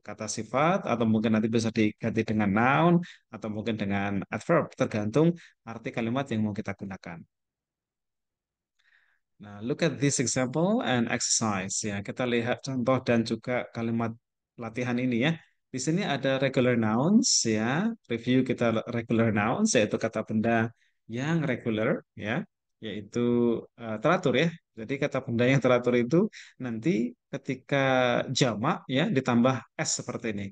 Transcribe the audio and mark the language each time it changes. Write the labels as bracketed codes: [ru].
[id] Kata sifat atau mungkin nanti bisa diganti dengan noun atau mungkin dengan adverb, tergantung arti kalimat yang mau kita gunakan. [en] Nah, look at this example and exercise. [id] Ya, kita lihat contoh dan juga kalimat latihan ini ya. Di sini ada regular nouns ya. Review kita regular nouns yaitu kata benda yang regular ya, yaitu teratur ya. Jadi kata benda yang teratur itu nanti ketika jamak ya ditambah s seperti ini.